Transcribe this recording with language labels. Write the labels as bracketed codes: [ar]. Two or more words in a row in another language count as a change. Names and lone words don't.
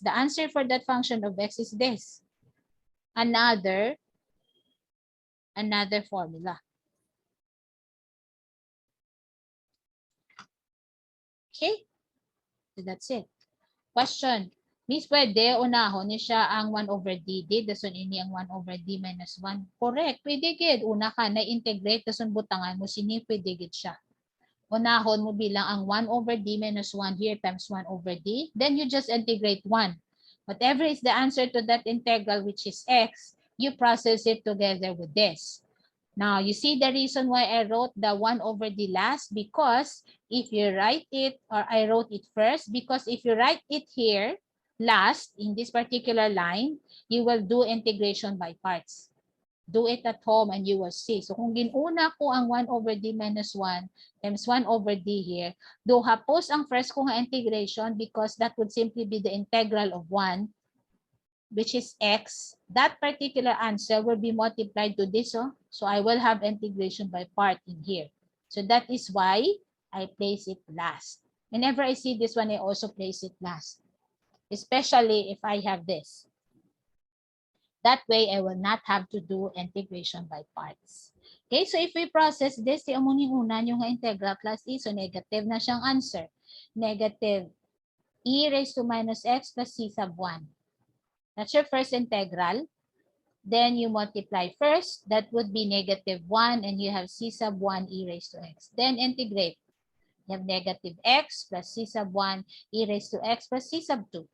[en] The answer for that function of x is this. Another formula. Okay? So that's it. Question. Miss, [hil] pwede unahon ni siya ang [en] 1 over d. [hil] Dason ini ang [en] 1 over d minus 1. [hil] Correct. Pwede gid. Una ka na-integrate. Dason butangan mo sini. Pwede gid siya. Unahon mo bilang ang [en] 1 over d minus 1 here times 1 over d. Then you just integrate 1. Whatever is the answer to that integral, which is x, you process it together with this. Now, you see the reason why I wrote the 1 over d last? Because if you write it, or I wrote it first, because if you write it here last in this particular line, you will do integration by parts. Do it at home and you will see. So [hil] kung ginuna ko ang [en] 1 over d minus 1 times 1 over d here, [hil] do hapos ang first ko nga [en] integration because that would simply be the integral of 1, which is x. That particular answer will be multiplied to this. So I will have integration by part in here. So that is why I place it last. Whenever I see this one, I also place it last. Especially if I have this. That way, I will not have to do integration by parts. Okay, so if we process this, [hil] yung muning una yung [en] integral plus e, [hil] so negative na siyang answer. [en] Negative e raised to minus x plus c sub 1. That's your first integral. Then you multiply first. That would be negative 1, and you have c sub 1 e raised to x. Then integrate. You have negative x plus c sub 1 e raised to x plus c sub 2.